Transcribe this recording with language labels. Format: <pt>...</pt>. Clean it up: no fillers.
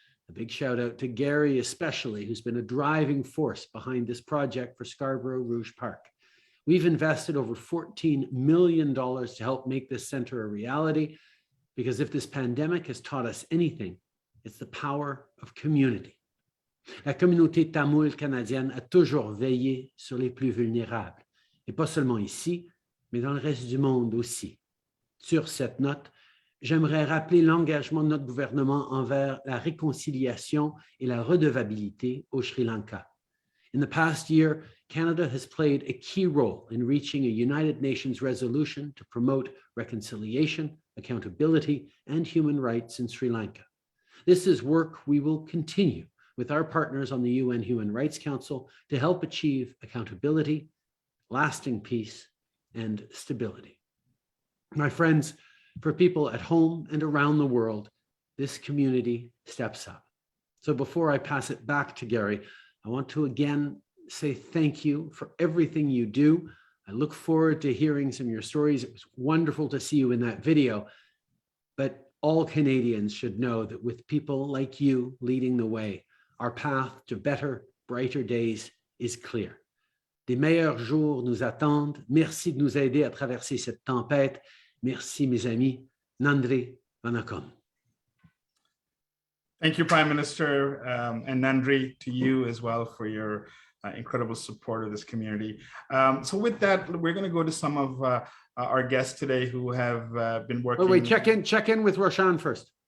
<en>A big shout out to Gary especially, who's been a driving force behind this project for Scarborough Rouge Park. We've invested over $14 million to help make this centre a reality, because if this pandemic has taught us anything, it's the power of community.</en> <fr>La communauté tamoule canadienne a toujours veillé sur les plus vulnérables, et pas seulement ici, mais dans le reste du monde aussi. Sur cette note, j'aimerais rappeler l'engagement de notre gouvernement envers la réconciliation et la redevabilité au Sri Lanka.</fr> <en>In the past year, Canada has played a key role in reaching a United Nations resolution to promote reconciliation, accountability, and human rights in Sri Lanka. This is work we will continue with our partners on the UN Human Rights Council to help achieve accountability, lasting peace, and stability. My friends, for people at home and around the world, this community steps up. So before I pass it back to Gary, I want to again say thank you for everything you do. I look forward to hearing some of your stories. It was wonderful to see you in that video, but all Canadians should know that with people like you leading the way, our path to better, brighter days is clear.</en> <fr>Des meilleurs jours nous attendent. Merci de nous aider à traverser cette tempête. Merci, mes amis.</fr> <ta>Nandri Vanakkam.</ta> <en>Thank you, Prime Minister, and Nandri, to you as well for your incredible support of this community. So with that, we're going to go to some of our guests today who have been working. Wait, check in with Roshan first.</en>